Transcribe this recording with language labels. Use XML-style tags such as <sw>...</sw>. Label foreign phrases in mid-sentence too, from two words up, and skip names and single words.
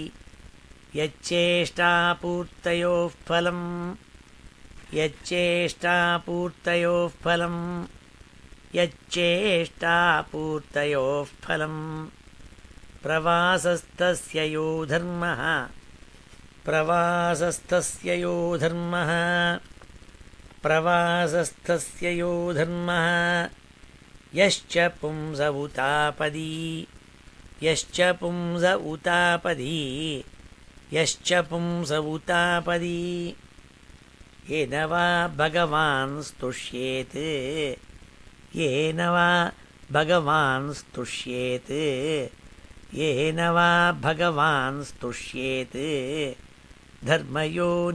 <sa>यच्चेष्टापूर्तयोः फलम् यच्चेष्टापूर्तयोः फलम् यच्चेष्टापूर्तयोः फलम् प्रवासस्तस्य यो धर्मः प्रवासस्तस्य यो धर्मः प्रवासस्तस्य यो धर्मः यश्च पुंस उतापति यश्च पुंस उतापति यश्च पुंस उतापति येन वा भगवान् स्तुष्येत् येन वा भगवान् स्तुष्येत् येन वा भगवान् स्तुष्येत् धर्मयो</sa>